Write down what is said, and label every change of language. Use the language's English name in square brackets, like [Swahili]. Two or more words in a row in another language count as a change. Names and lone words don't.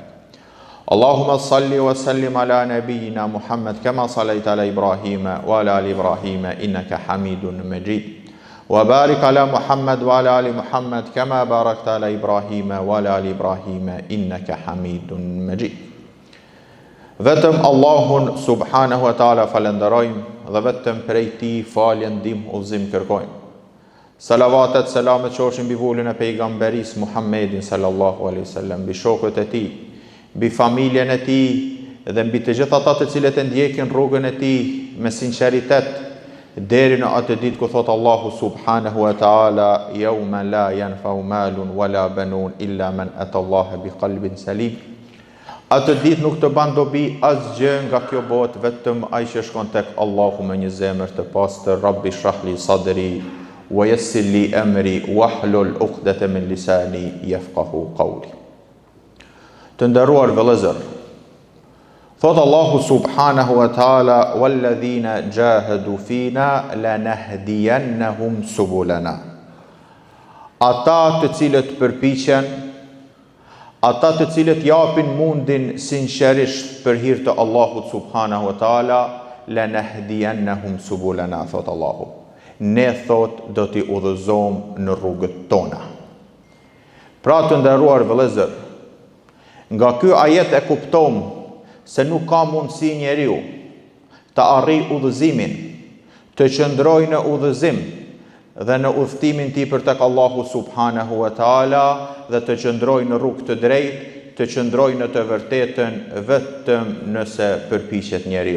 [Arabic] اللهم صل وسلم على نبينا محمد كما صليت على إبراهيم وعلى آل إبراهيم إنك حميد مجيد وبارك على محمد وعلى آل محمد كما باركت على إبراهيم وعلى آل إبراهيم إنك حميد مجيد. [Albanian] Vetëm Allahun [Arabic] سبحانه وتعالى [Albanian] falenderojmë dhe vetëm prej tij falje, ndihmë, udhëzim kërkojmë. Salavatet, selamet qofshin mbi vullin e pejgamberis Muhammedin [Arabic] صلى الله عليه وسلم, [Albanian] mbi shokët e tij, mbi familjen e tij dhe mbi të gjithë ata të cilët e ndjekin rrugën e tij me sinqeritet deri në atë ditë ku thot Allahu [Arabic] سبحانه وتعالى يوم لا ينفع مال ولا بنون إلا من أتى الله بقلب سليم. [Albanian] Atë ditë nuk të ban dobi asgjë nga kjo botë, vetëm ai që shkon tek Allahu me një zemër të pastër. [Arabic] رب اشرح لي صدري ويسر لي أمري واحلل عقدة من لساني يفقهوا قولي. [Albanian] Të nderuar vëllezër, thot Allahu [Arabic] سبحانه وتعالى والذين جاهدوا فينا لنهدينهم سبلنا. [Albanian] Ata të cilët përpiqen, ata të cilët japin mundin sinqerisht për hir të Allahut [Arabic] سبحانه وتعالى, لنهدينهم سبلنا, [Albanian] thot Allahu. Ne thot do t'i udhëzojmë në rrugët tona. Pra të nderuar vëllezër, nga ky ajet e kuptojmë se nuk ka mundësi njeriu të arrijë udhëzimin, të qëndrojë në udhëzim dhe në udhëtimin tij për tek Allahu [Arabic] سبحانه وتعالى [Albanian] dhe të qëndrojë në rrugë të drejtë, të qëndrojë në të vërtetën vetëm nëse përpiqet njeriu.